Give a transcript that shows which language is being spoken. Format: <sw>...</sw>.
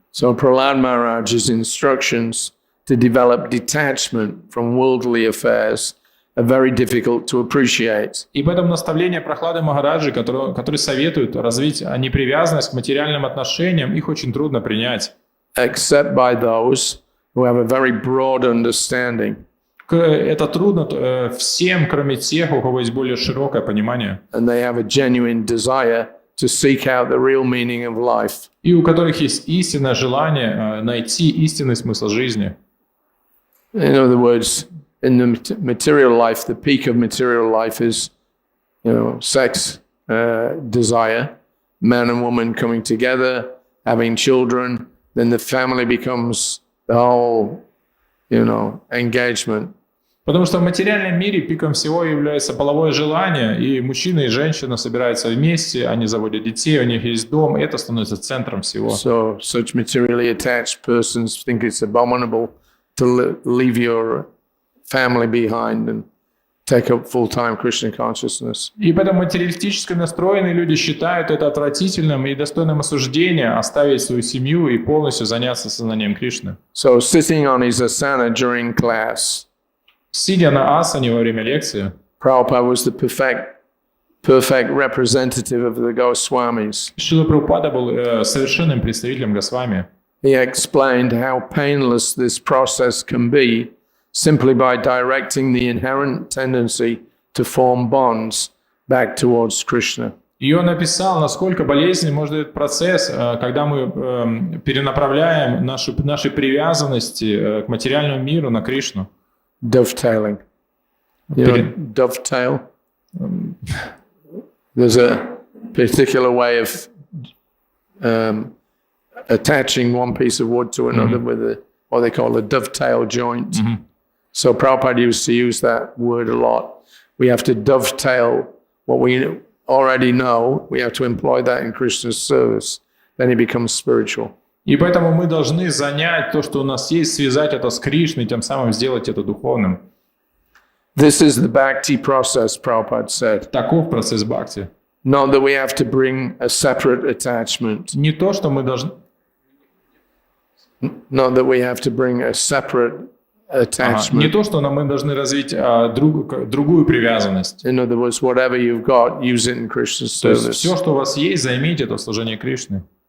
<en>So Prahlad Maharaj's instructions to develop detachment from worldly affairs are very difficult to appreciate.</en> <ru>И поэтому наставления Прахлады Махараджи, которые советуют развить непривязанность к материальным отношениям, их очень трудно принять.</ru> <en>Except by those who have a very broad understanding.</en> <ru>Это трудно всем, кроме тех, у кого есть более широкое понимание.</ru> <en>And they have a genuine desire to seek out the real meaning of life.</en> <ru>И у которых есть истинное желание найти истинный смысл жизни.</ru> <en>In other words, in the material life, the peak of material life is, sex, desire, man and woman coming together, having children. Then the family becomes the whole, engagement.</en> <ru>Потому что в материальном мире пиком всего является половое желание, и мужчина и женщина собираются вместе, они заводят детей, у них есть дом, и это становится центром всего.</ru> <en>So such materially attached persons think it's abominable to leave your family behind and take up full-time Krishna consciousness.</en> <ru>И поэтому материалистически настроенные люди считают это отвратительным и достойным осуждения оставить свою семью и полностью заняться сознанием Кришны.</ru> <en>So sitting on his asana during class,</en> <ru>Сидя на асане во время лекции,</ru> <en>Prabhupada was the perfect representative of the Goswamis.</en> <ru>Шрила Прабхупада был совершенным представителем Госвами.</ru> <en>He explained how painless this process can be simply by directing the inherent tendency to form bonds back towards Krishna.</en> <ru>И он описал, насколько болезненным может быть процесс, когда мы перенаправляем наши привязанности к материальному миру на Кришну.</ru> <en>Dovetailing. Dovetail. There's a particular way of attaching one piece of wood to another with what they call a dovetail joint. So Prabhupada used to use that word a lot. We have to dovetail what we already know. We have to employ that in Krishna's service. Then he becomes spiritual.</en> <ru>И поэтому мы должны занять то, что у нас есть, связать это с Кришной, тем самым сделать это духовным.</ru> <en>This is the bhakti process, Prabhupada said.</en> <ru>Таков процесс бхакти.</ru> <en>Not that we have to bring a separate attachment.</en> <ru>Не то, что мы должны...</ru> <en>Not that we have to bring a separate attachment.</en> <ru>Не то, что мы должны развить другую привязанность.</ru> <en>In other words, whatever you've got, use it in Krishna's</en> <ru>То есть</ru> <en>service.</en> <ru>все, что у вас есть, займите это в служении Кришны.</ru>